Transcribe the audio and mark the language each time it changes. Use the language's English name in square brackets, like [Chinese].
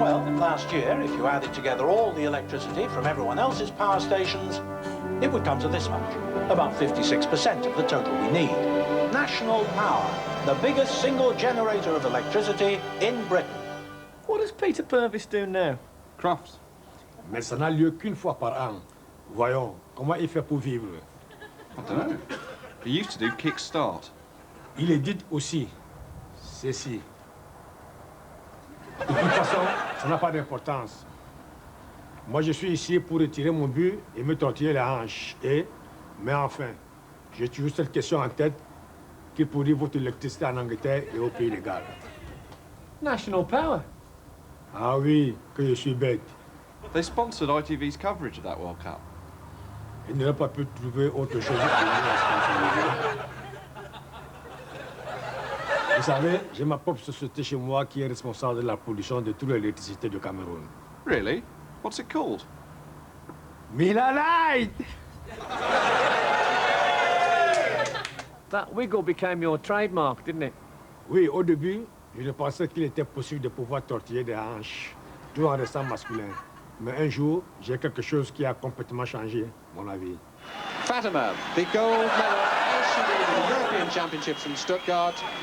[English] Well, last year, if you added together all the electricity from everyone else's power stations, it would come to this much, about 56% of the total we need. National Power, the biggest single generator of electricity in Britain. What does Peter Purvis do now? Crafts. [French] Mais ça n'a lieu qu'une fois par an. Voyons, comment il fait pour vivre? [English] I don't know. He used to do Kickstart. [French] Il édite aussi ceci. De toute façon, ça n'a pas d'importance. Moi, je suis ici pour retirer mon but et me tortiller la hanche. Mais enfin, j'ai toujours cette question en tête qui pourrit votre électricité en Angleterre et au pays légal. National Power. Ah oui, que je suis bête. [English] They sponsored ITV's coverage of that World Cup. [French] Il n'aurait pas pu trouver autre chose à sponsoriser. Vous savez, j'ai ma propre société chez moi qui est responsable de la production de toute l'électricité du Cameroun. [English] Really? What's it called? Milanite! That wiggle became your trademark, didn't it? [French] Oui, au début, je pensais qu'il était possible de pouvoir tortiller des hanches, tout en restant masculin. Mais un jour, j'ai quelque chose qui a complètement changé mon avis. [English] Fatima, the gold medal at the European Championships in Stuttgart.